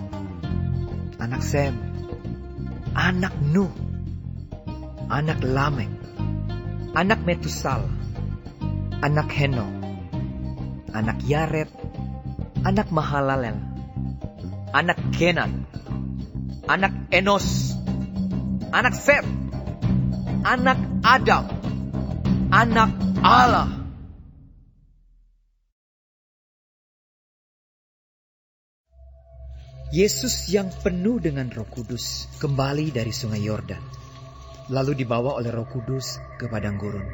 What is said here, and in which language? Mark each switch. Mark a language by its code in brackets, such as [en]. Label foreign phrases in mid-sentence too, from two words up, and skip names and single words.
[id] anak Sem, anak Nuh, anak Lamek, anak Metusal, anak Henok, anak Yared, anak Mahalalel, anak Kenan, anak Enos, anak Set, anak Adam, anak Allah. Yesus yang penuh dengan Roh Kudus kembali dari Sungai Yordan, lalu dibawa oleh Roh Kudus ke padang gurun.